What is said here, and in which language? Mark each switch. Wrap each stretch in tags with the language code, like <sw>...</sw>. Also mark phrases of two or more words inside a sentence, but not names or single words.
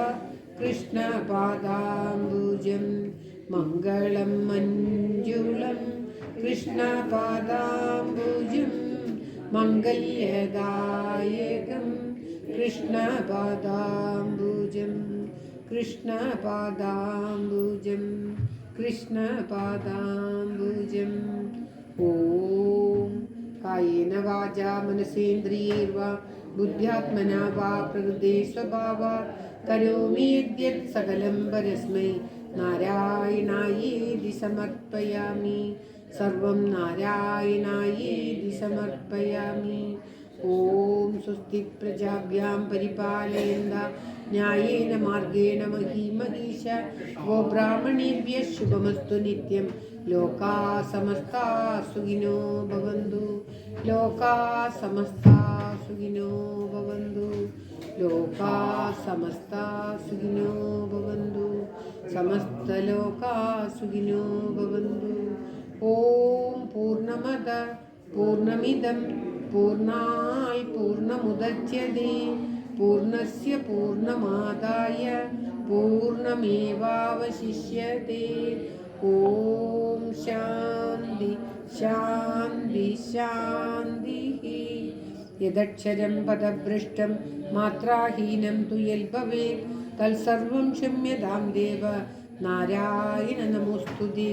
<sa>कृष्णपादाम्बुजं मङ्गलं मञ्जुलं कृष्णपादाम्बुजं मङ्गल्यदायकं कृष्णपादाम्बुजं कृष्णपादाम्बुजं कृष्णपादाम्बुजं ॐ കായേന വാചാ മനസേന്ദ്രിയൈർവാ ബുദ്ധ്യാത്മനാ വാ പ്രകൃതേ സ്വഭാവാത് കരോമി യദ്യത് സകലം പരസ്മൈ നാരായണായേതി സമർപ്പയാമി. സർവം നാരായണായേതി സമർപ്പയാമി. ഓം സ്വസ്തി പ്രജാഭ്യാം പരിപാലയന്താ ന്യായേന മാർഗേണ മഹീം മഹീഷാ ഗോബ്രാഹ്മണേഭ്യഃ ശുഭമസ്തു നിത്യം. ലോകാ സമസ്താ സുഖിനോ ഭവന്തു. ലോകാ സമസ്താ സുഖിനോ ഭവന്തു. ലോകാ സമസ്താ സുഖിനോ ഭവന്തു. സമസ്തലോകാ സുഖിനോ ഭവന്തു. ഓം പൂർണ്ണമദ പൂർണ്ണമിദം പൂർണ്ണാത് പൂർണ്ണമുദച്യതേ പൂർണ്ണസ്യ പൂർണ്ണമാദായ പൂർണ്ണമേവാവശിഷ്യതേ. ഓം ശാന്തി ശാന്തി ശാന്തി. യദക്ഷരം പദഭ്രഷ്ടം മാത്രാഹീനം തു യൽഭവേത് തത്സർവം ക്ഷമ്യതാം ദേവ നാരായണ നമോസ്തുതേ.</sa>